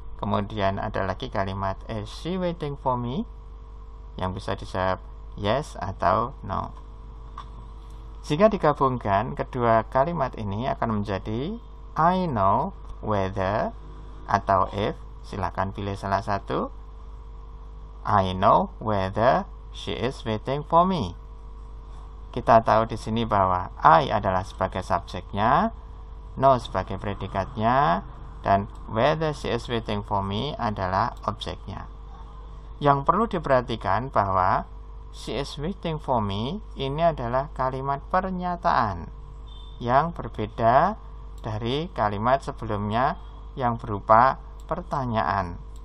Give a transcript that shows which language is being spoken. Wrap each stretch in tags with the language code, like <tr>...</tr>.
<id>Kemudian ada lagi kalimat</id> <en>is she waiting for me</en> <id>yang bisa dijawab yes atau no. Jika digabungkan, kedua kalimat ini akan menjadi</id> <en>I know whether</en> <id>atau if. Silakan pilih salah satu.</id> <en>I know whether she is waiting for me.</en> <id>Kita tahu di sini bahwa I adalah sebagai subjeknya, no sebagai predikatnya, dan</id> <en>whether she is waiting for me</en> <id>adalah objeknya. Yang perlu diperhatikan bahwa</id> <en>she is waiting for me</en> <id>ini adalah kalimat pernyataan yang berbeda dari kalimat sebelumnya yang berupa pertanyaan.</id>